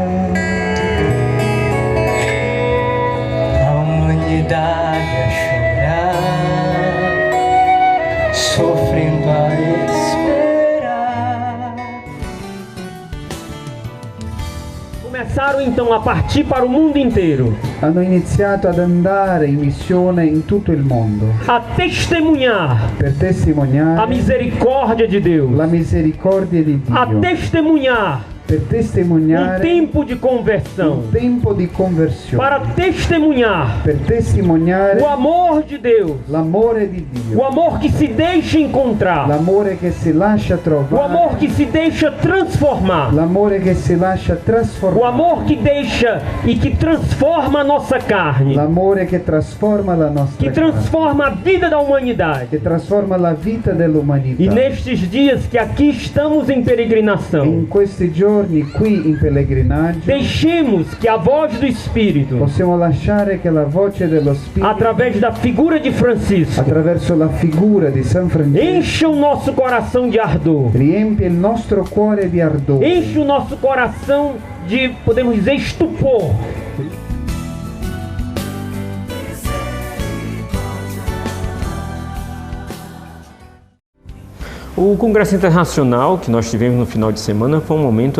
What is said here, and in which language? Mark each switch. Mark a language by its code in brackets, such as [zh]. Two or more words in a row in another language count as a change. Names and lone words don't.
[pt] A chorar, sofrendo a esperar. Começaram então a partir para o mundo inteiro. [it] Hanno iniziato ad andare in missione in tutto il mondo. [pt] A testemunhar. [it] Per testimoniare. [pt] A misericórdia de Deus. [it] La misericordia di Dio. [pt] A testemunhar. [it] Per testimoniare [pt] tempo de conversão. [it] Tempo di conversione. [pt] Para testemunhar. [it] Per testimoniare [pt] o amor de Deus. [it] L'amore di Dio. [pt] O amor que se deixa encontrar. [it] L'amore che si lascia trovare. [pt] O amor que se deixa transformar. [it] L'amore che si lascia trasformare. [pt] O amor que deixa e que transforma a nossa carne. [it] L'amore che trasforma la nostra [pt] que transforma a vida da humanidade. [it] Che trasforma la vita dell'umanità. [pt] E nestes dias que aqui estamos em peregrinação. [it] In questi giorni qui in pellegrinaggio, [pt] deixemos que a voz do Espírito, [it] possiamo lasciare che la voce dello Spirito, [pt] através da figura de Francisco, [it] attraverso la figura di San Francesco, [pt] encha o nosso coração de ardor, [it] riempie il nostro cuore di ardore, [pt] enche o nosso coração de, podemos dizer, estupor. O Congresso Internacional que nós tivemos no final de semana foi um momento